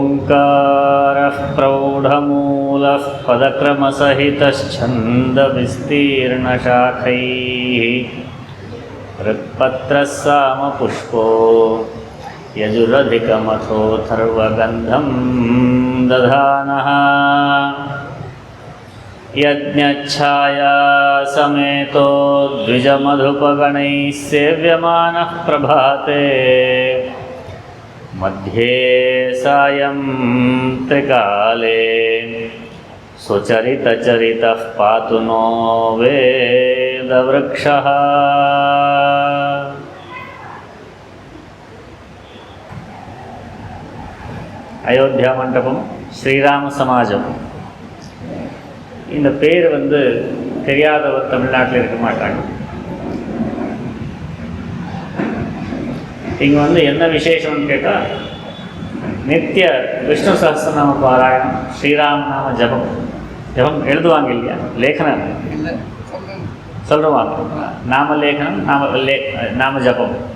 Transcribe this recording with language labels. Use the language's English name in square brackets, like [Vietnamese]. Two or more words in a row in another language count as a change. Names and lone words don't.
[Sanskrit] ऋकारः प्रौढमूलः पदक्रमसहितश्छन्दविस्तीर्णशाखैः ऋक्पत्रः सामपुष्पो यजुरधिकमथोऽथर्वगन्धं दधानः यज्ञच्छाया समेतो द्विजमधुपगणैः सेव्यमानः प्रभाते मध्ये सायं त्रिकाले सुचरितचरितः पातु नो वेदवृक्षः। [Tamil] அயோத்தியா மண்டபம் ஸ்ரீராம சமாஜம். இந்த பேர் தெரியாதவர் தமிழ்நாட்டில் இருக்க மாட்டாங்க. இங்கே என்ன விசேஷம்னு கேட்டால், நித்திய விஷ்ணு சஹஸ்ரநாம பாராயணம், ஸ்ரீராம நாம ஜபம் எழுதுவாங்க இல்லையா, லேಖனம் சொல்லுவாங்க, நாம லேಖனம் நாம ஜபம்.